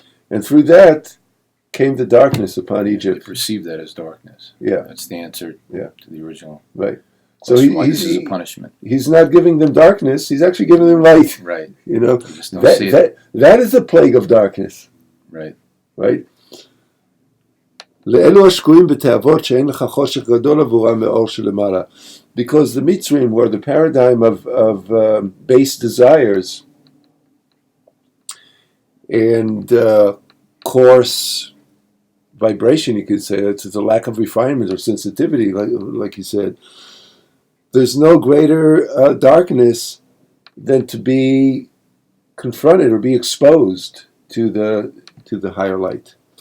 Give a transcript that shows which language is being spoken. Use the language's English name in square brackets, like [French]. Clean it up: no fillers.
[English] And through that came the darkness upon Egypt. They perceive that as darkness. Yeah. That's the answer to the original. Right. So this is a punishment. He's not giving them darkness, he's actually giving them light. Right. That is the plague of darkness. Right. Right? [Hebrew] לאלו השקועים בתאוות שאין לך חושך גדול עבורם מאור שלמעלה. [English] Because the Mitzrim were the paradigm of base desires and coarse vibration, you could say. It's a lack of refinement or sensitivity, like you said. There's no greater darkness than to be confronted or be exposed to the higher light.